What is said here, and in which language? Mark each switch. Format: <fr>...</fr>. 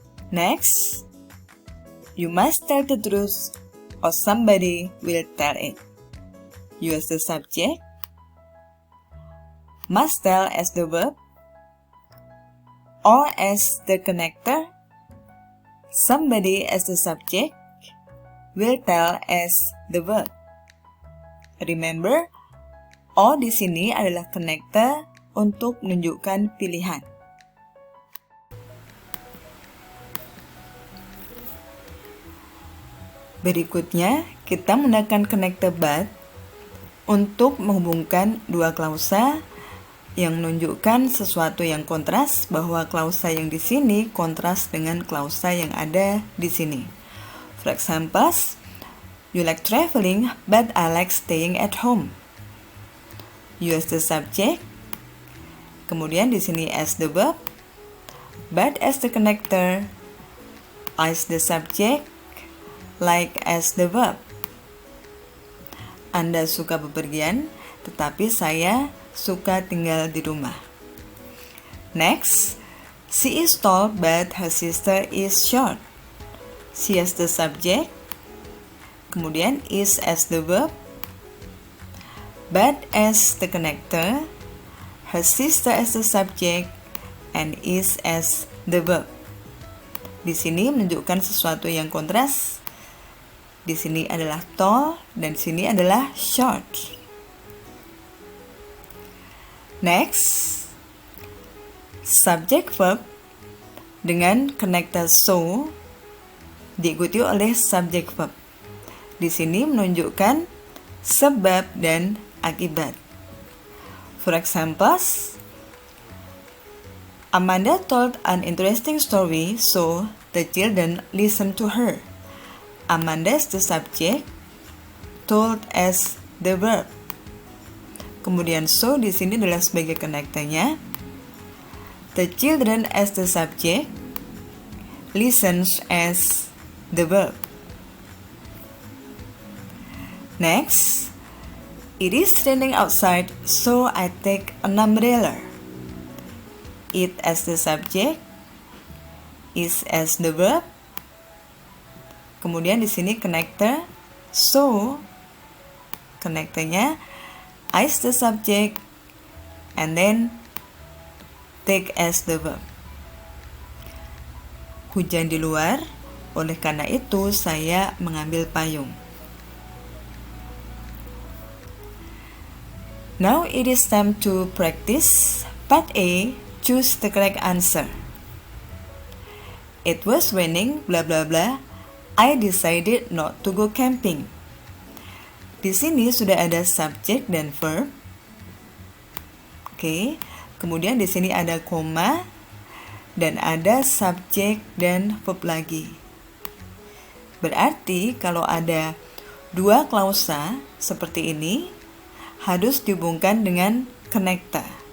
<en>Next, you must tell the truth or somebody will tell it. Use the subject, must tell as the verb, or as the connector, somebody as the subject, will tell as the verb. Remember,</en> <id>or di sini adalah connector untuk menunjukkan pilihan. Berikutnya, kita menggunakan connector but untuk menghubungkan dua klausa yang menunjukkan sesuatu yang kontras, bahwa klausa yang di sini kontras dengan klausa yang ada di sini.</id> <en>For example, you like traveling, but I like staying at home. Use the subject,</en> <id>kemudian di sini</id> <en>as the verb, but as the connector, I as the subject, like as the verb.</en> <id>Anda suka bepergian, tetapi saya suka tinggal di rumah.</id> <en>Next, she is tall but her sister is short. She as the subject, kemudian is as the verb, but as the connector, her sister as the subject, and is as the verb.</en> <id>Di sini menunjukkan sesuatu yang kontras. Di sini adalah tall dan di sini adalah short. Next, subject verb dengan connector so diikuti oleh subject verb. Di sini menunjukkan sebab dan akibat.</id> <en>For example, Amanda told an interesting story, so the children listened to her. Amanda is the subject, told as the verb.</en> <id>Kemudian so di sini adalah sebagai connector-nya.</id> <en>The children as the subject, listens as the verb. Next, it is raining outside, so I take an umbrella. It as the subject, is as the verb.</en> <id>Kemudian di sini</id> <en>connector, so connectornya I as the subject, and then take as the verb.</en> <id>Hujan di luar, oleh karena itu saya mengambil payung.</id> <en>Now it is time to practice. Part A, choose the correct answer. It was raining, blah blah blah. I decided not to go camping.</en> <id>Di sini sudah ada subject dan verb. Oke. Kemudian di sini ada koma dan ada subject dan verb lagi. Berarti kalau ada dua klausa seperti ini harus dihubungkan dengan connector.</id>